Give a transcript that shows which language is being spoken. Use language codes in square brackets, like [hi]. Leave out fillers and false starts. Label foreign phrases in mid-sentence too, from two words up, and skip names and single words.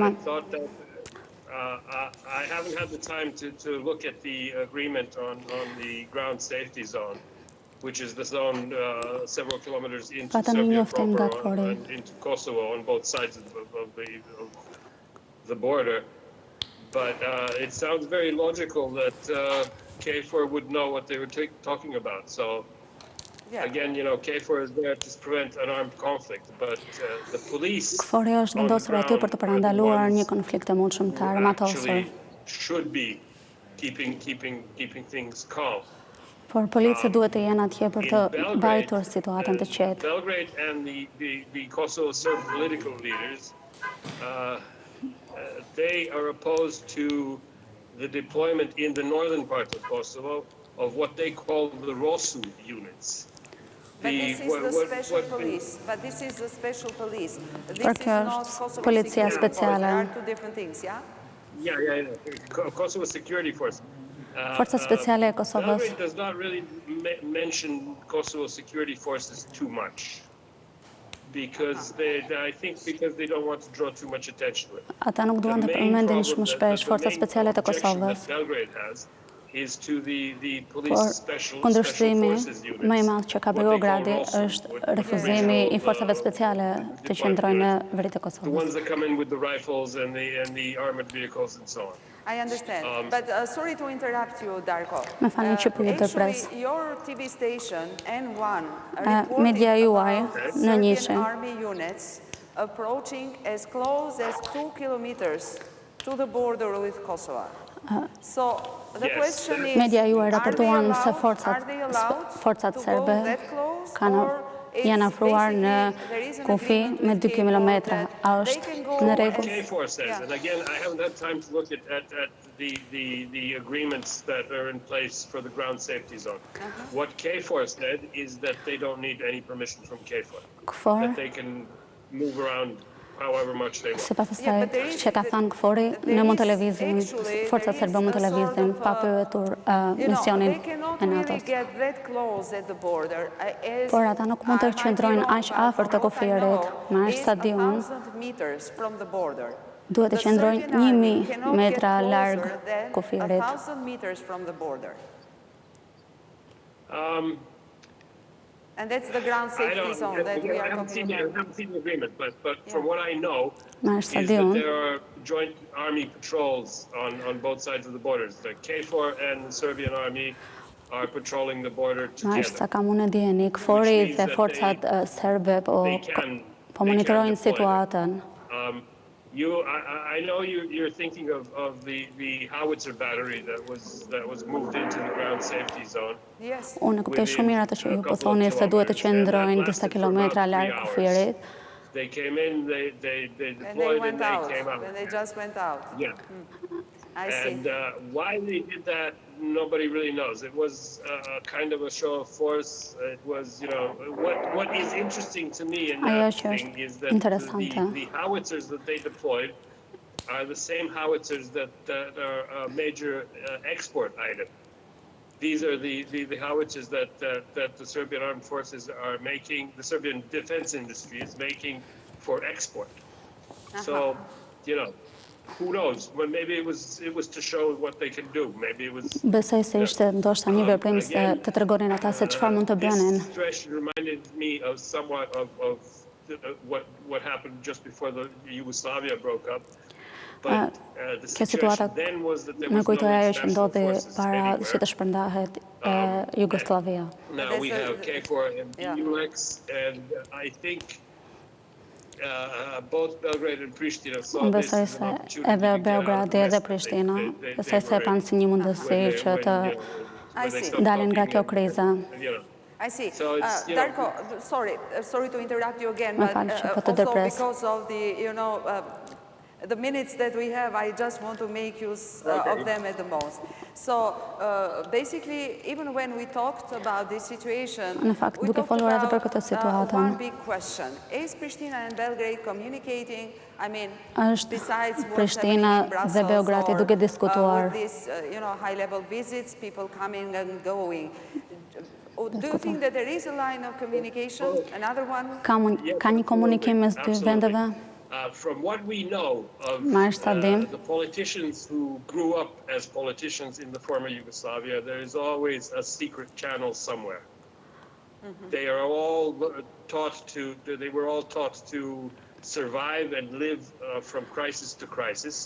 [en] I thought that I haven't had the time to look at the agreement on the ground safety zone, which is the zone several kilometers into Serbia proper and into Kosovo on both sides of the border. But it sounds very logical that KFOR would know what they were talking about. So again, KFOR is there to prevent an armed conflict, but the police [sq] është vendosur aty për të parandaluar një konflikt të mundshëm të armatosur. [en] Should be keeping things calm. [sq] Por policia duhet të jenë atje për të mbajtur situatën të qetë. [en] Belgrade and the Kosovo Serb political leaders, they are opposed to the deployment in the northern part of Kosovo of what they call the ROSU units. But this is the special police. But this is the special police. This is not Kosovo policia security force. speciale. There are two different things, yeah? Yeah. Kosovo security force. [sq] Forca speciale e Kosovës. [en] Belgrade does not really mention Kosovo security forces too much. Because I think they don't want to draw too much attention to it. [sq] Ata nuk duan të përmendin shumë shpesh forca speciale të Kosovës. [en] Belgrade has is to the police special kundërshtimi forces units. [sq] Më i madh që ka Beogradi është refuzimi i forcave speciale të qëndrojnë në veri të Kosovës. [en] The ones that come in with the rifles and the armored vehicles and so on. I understand. But sorry to interrupt you, Darko. [sq] Më falni që po ju ndërpres. [en] Actually, your TV station N1 [sq] Media juaj në njëshe. [en] Serbian army units approaching as close as 2 kilometers to the border with Kosovo. So the question is, [sq] media juaj raportuan se forcat serbe janë afruar në kufi me 2 kilometra. A është në rregull? [en] KFOR says, and again, I haven't had time to look at the agreements that are in place for the ground safety zone. What KFOR said is that they don't need any permission from KFOR. That they can move around however much they want. [sq] Sipas asaj që ka thënë KFOR-i, ne mund të lëvizim, forcat serbe mund të lëvizim pa pyetur misionin e NATO-s. Por ata nuk mund të qëndrojnë aq afër të kufirit, me aq sa di unë. Duhet të qëndrojnë 1000 metra larg kufirit. [en] And that's the ground safety zone that we are talking about. I haven't seen the agreement, but from what I know, is that there are joint army patrols on both sides of the borders. The KFOR and the Serbian army are patrolling the border together. [sq] Sa kam unë dijeni, KFOR-i dhe forcat serbe po monitorojnë situatën. [en] I know you're thinking of the howitzer battery that was moved into the ground safety zone. Yes. [sq] Unë kuptoj shumë mirë atë që ju po thoni se duhet të qëndrojnë disa kilometra larg kufirit. [en] They came in, they deployed and they came out. And they just went out. Yeah. I see. And why they did that, nobody really knows. It was a kind of a show of force. It was, what is interesting to me in that thing is that the howitzers that they deployed are the same howitzers that are a major export item. These are the howitzers that the Serbian armed forces are making, the Serbian defense industry is making for export. So, who knows? Well, maybe it was to show what they can do. Maybe it was. [sq] Besoj se ishte ndoshta një veprim se të tregonin ata se çfarë mund të bënin. [en] This situation reminded me of somewhat of what happened just before the Yugoslavia broke up. But the situation then was that there was no international forces anywhere. [sq] Që të shpërndahet Jugoslavia. [en] Now we have KFOR and EULEX, and I think both Belgrade and Pristina saw this as an opportunity to get out of the mess that they [sq] kanë si një mundësi që të dalin nga kjo kriza. [en] I see. Darko, sorry to interrupt you again, but also because of the minutes that we have, I just want to make use of them at the most. So basically, even when we talked about this situation, we talked about one big question. Is Pristina and Belgrade communicating? I mean, besides what's happening in Brussels or all these high-level visits, people coming and going, Do you think that there is a line of communication, another one? [sq] Ka një komunikim mes dy vendeve? [en] From what we know of the politicians who grew up as politicians in the former Yugoslavia, there is always a secret channel somewhere. They were all taught to survive and live from crisis to crisis.